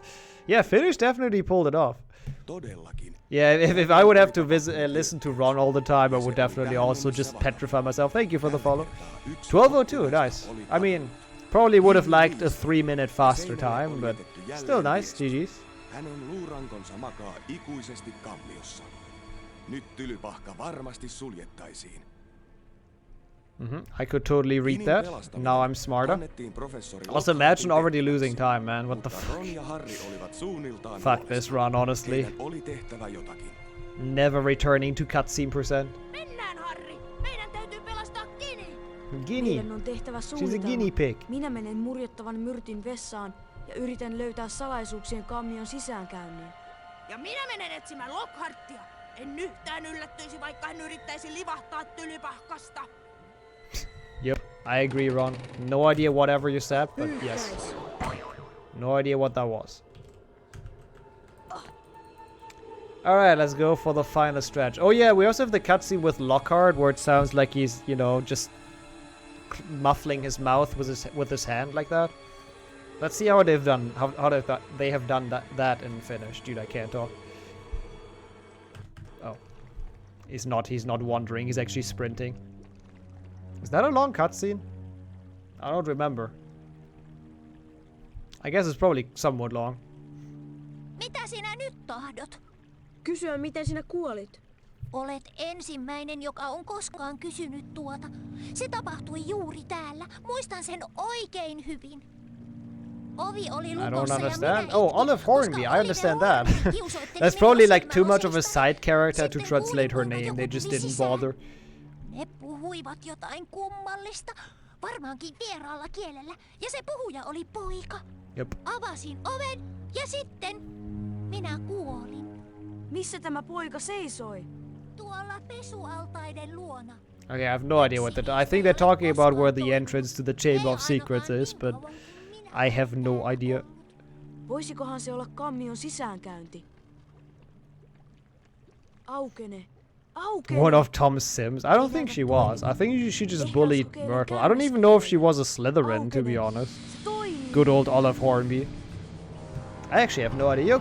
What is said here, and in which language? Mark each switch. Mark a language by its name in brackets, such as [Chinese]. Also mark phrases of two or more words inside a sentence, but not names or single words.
[English] Yeah, Finnish definitely pulled it off. Yeah, if I would have to listen to Ron all the time, I would definitely also just petrify myself. Thank you for the follow. 12:02, nice. I mean, probably would have liked a 3-minute faster time, but still nice. GG's. [Finnish] Hänen luurankonsa makaa ikuisesti kammiossa. Nyt tylypahka varmasti suljettaisiin. [English] I could totally read that. Now I'm smarter. Also, imagine already losing time, man. What the fuck? Fuck this run, honestly. Never returning to cutscene %. Guinea. She's a guinea pig. [Finnish] Minä menen murjottavan myrtin vessaan ja yritän löytää salaisuuksien kammion sisäänkäynnin. Ja minä menen etsimään Lockhartia. En yhtään yllättyisi, vaikka hän yrittäisi livahtaa tylypahkasta. [English] Yep, I agree, Ron. No idea whatever you said, but yes. No idea what that was. Alright, let's go for the final stretch. Oh yeah, we also have the cutscene with Lockhart, where it sounds like he's, you know, just muffling his mouth with his hand like that. Let's see how they've done. How they have done that in Finnish. Dude, I can't talk. Oh, he's not wandering. He's actually sprinting. Is that a long cutscene? I don't remember. I guess it's probably somewhat long. [Finnish] Mitä sinä nyt tahdot? Kysyä, miten sinä kuolit. Olet ensimmäinen, joka on koskaan kysynyt tuota. Se tapahtui juuri täällä. Muistan sen oikein hyvin. Ovi oli lukossa. [English] I don't [Finnish] ja [English] understand. [Finnish] minä [English] Oh, Olive Hornby. I understand that. That's probably like too much of a side character to translate her name. They just didn't bother. [Finnish] Ne puhuivat jotain kummallista. Varmaankin vieraalla kielellä. Ja se puhuja oli poika. Jep. Avasin oven ja sitten minä kuolin. Missä tämä poika seisoi? Tuolla pesualtaiden luona. [English] Okay, I have no idea what I think they're talking about where the entrance to the Chamber of Secrets is, but I have no idea. [Finnish] Voisikohan se olla kammion sisäänkäynti? Aukene. Aukene. [English] One of Tom's Sims? I don't think she was. I think she just bullied Myrtle. I don't even know if she was a Slytherin, to be honest. Good old Olive Hornby. I actually have no idea.